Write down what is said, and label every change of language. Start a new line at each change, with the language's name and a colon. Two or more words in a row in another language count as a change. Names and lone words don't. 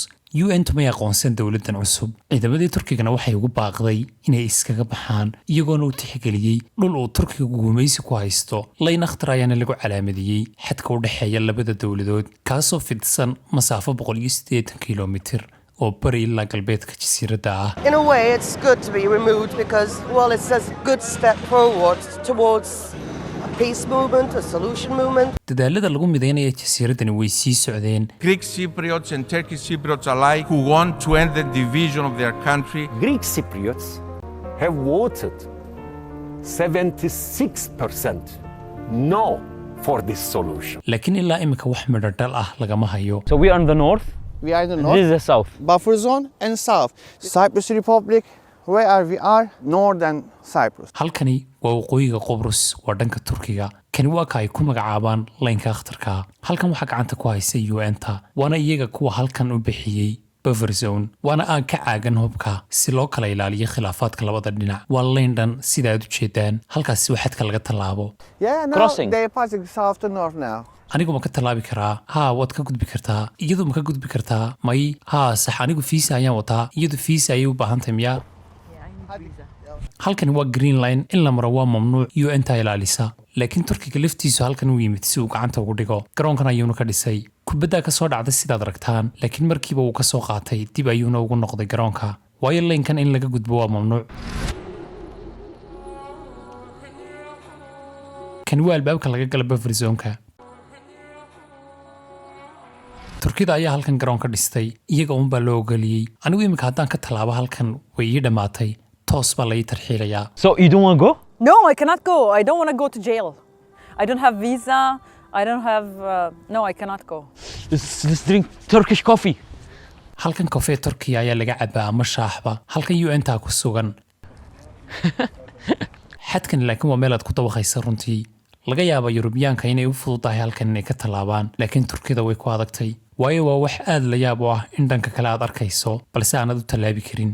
Somali: UN ma aqoonsan dawladdan cusub. ciidamadii Turkigana waxay ugu baaqday inay iskaga baxaan iyagoona u tixgeliyay dhul uu Turkiga gumaysi ku haysto. layn akhtar ayaana lagu calaamadiyay xadka u dhaxeeya labada dawladood kaasoo fidsan masaafo 180 kilomitir oo bari ilaa galbeedka jasiiradda ah.
English: In a way it's good to be removed because well it's a good step forward towards peace movement, a solution movement.
Somali: dadaalada lagu mideynaya jasiiradani way sii socdeen.
English: Greek Cypriots and Turkish Cypriots alike who want to end the division of their country. Greek Cypriots have voted 76% no for this solution.
Somali: laakiin ilaa imika wax midhodhal ah lagama hayo.
English: So we are in the north. We are in the north. This is the south. Buffer zone and south. Cyprus Republic, where we are, northern Cyprus.
Somali: halkani waa waqooyiga Qobrus waa dhanka Turkiga. kani waa ka ay ku magacaabaan laynka akhtarka. halkan waxaa gacanta ku haysa UN-ta waana iyaga kuwa halkan u bixiyay
English: buffer zone
Somali: waana aan ka caagan hubka si loo kala ilaaliyo khilaafaadka labada dhinac. waa layn dhan sida aad u jeedaan halkaasi waxadka laga tallaabo.
English: Yeah, now Crossing. they're passing south to north now.
Somali: anigu ma ka tallaabi karaa? haa waad ka gudbi kartaa. iyadu ma ka gudbi kartaa? may. haa sax anigu fiisa ayaan wataa. iyadu fiisa ayay u baahan tahay miyaa? halkani waa
English: green line
Somali: in la maro waa mamnuuc UN-ta ilaalisa laakiin Turkiga laftiisu halkan uu yimid si uu gacanta ugu dhigo. garoonkan ayuuna ka dhisay. kubadda ka soo dhacday sidaad aragtaan laakiin markiiba uu ka soo qaatay dib ayuuna ugu noqday garoonka waayo laynkan in laga gudbo waa mamnuuc. kan waa albaabka laga gala
English: buffer zone-ka.
Somali: Turkida ayaa halkan garoon ka dhistay iyaga uun baa loo ogoliyay. anigu imika haddaan ka tallaabo halkan way ii dhammaatay toos baa la ii tarxiilayaa.
English: So you don't want to go? No, I cannot go. I don't want to go to jail. I don't have visa. I don't have... no, I cannot go. Let's drink Turkish coffee.
Somali: halkan kofee Turkiya ayaa laga cabaa ama shaaxba halkan UN-ta ku sugan. xadkan laakiin waa meel aad ku dawaqaysa runtii. laga yaabo Yurubiyaanka inay u fududahay halkan inay ka tallaabaan laakiin Turkida way ku adagtay waayo waa wax aad la yaab u ah in dhanka kale aad arkayso balse aanad u tallaabi karin.